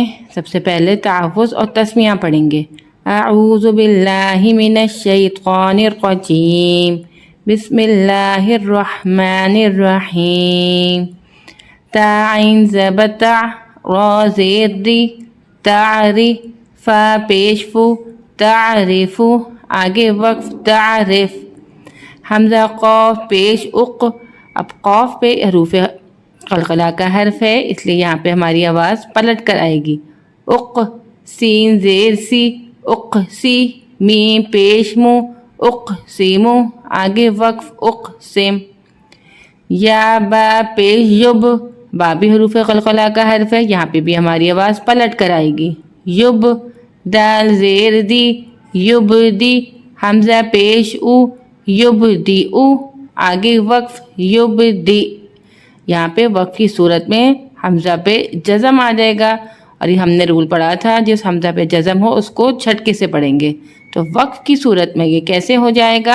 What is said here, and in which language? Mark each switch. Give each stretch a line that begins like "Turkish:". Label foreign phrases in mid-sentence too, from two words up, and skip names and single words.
Urdu: سب سے پہلے تحفظ اور تسمیہ پڑھیں گے۔
Arabic: اعوذ باللہ من الشیطان الرجیم، بسم اللہ الرحمن الرحیم۔
Urdu: تا عین زبر تع، را زیر ری، تعری، فا پیش فو، تعرف، آگے وقف تعرف۔ حمزہ قاف پیش اق، اب قاف پہ حروف قلقلہ کا حرف ہے اس لیے یہاں پہ ہماری آواز پلٹ کر آئے گی۔ اق، سین زیر سی، اق سی، میم پیش مو، اق سیمو، آگے وقف اق سم۔ یا با پیش یب، با بھی حروف قلقلہ کا حرف ہے، یہاں پہ بھی ہماری آواز پلٹ کر آئے گی۔ یب، دال زیر دی، یب دی، حمزہ پیش او، یب دی او، آگے وقف یب دی۔ یہاں پہ وقف کی صورت میں حمزہ پہ جزم آ جائے گا، اور یہ ہم نے رول پڑھا تھا جس حمزہ پہ جزم ہو اس کو چھٹکے سے پڑھیں گے، تو وقف کی صورت میں یہ کیسے ہو جائے گا؟